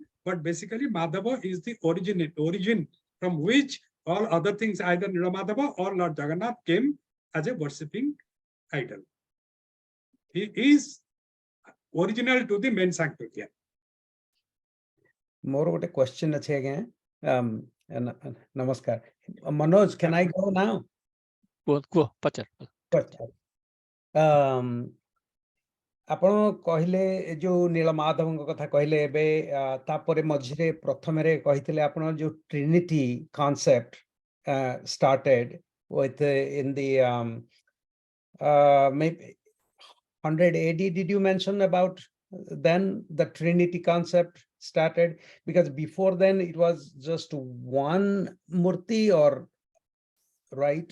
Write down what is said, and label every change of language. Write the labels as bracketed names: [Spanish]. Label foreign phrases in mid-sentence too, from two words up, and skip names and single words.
[English] But basically, Madhava is the origin from which all other things, either Nilamadhava or Lord Jagannath, came as a worshipping idol. He is original to the main sanctuary. More about a question again. Namaskar. Manoj, can I go now? Go, Pachar. [Odia] ଆପଣ କହିଲେ जो ନୀଳମାଧବଙ୍କ କଥା କହିଲେ ଏବେ ତାପରେ ମଝିରେ ପ୍ରଥମରେ କହିଥିଲେ ଆପଣ जो [English] Trinity concept started with in the maybe 100 AD. Did you mention about then the Trinity concept started? Because before then it was just one murti, or right?